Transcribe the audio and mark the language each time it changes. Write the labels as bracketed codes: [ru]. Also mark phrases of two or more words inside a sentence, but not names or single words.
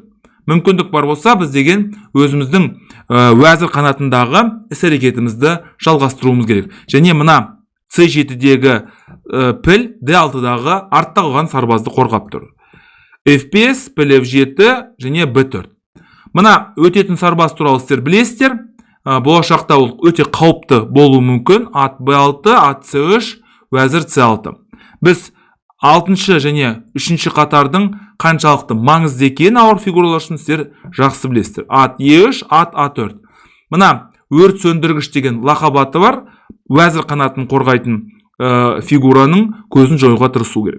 [kk] Мүмкіндік бар болса, біз деген өзіміздің уәзір қанатындағы іс-әрекетімізді жалғастыруымыз керек. Және мына C7-дегі піл D6-дағы артта қалған сарбазды қорғап тұр. F5, піл F7 және B4. Мына өтетін сарбаз туралы сіздер білесіздер. Болашақта ол өте қауіпті болуы мүмкін. At B6, at C3, уәзір C6. Біз 6-шы және 3-ші қатардың қаншалықты маңызды екенін ауыр фигуралар үшін сіздер жақсы білесіздер. At E3, at A4. Мына өрт сөндіргіш деген лақап аты бар. Уәзір қанатын қорғайтын фигураның көзін жоюға тырысу керек.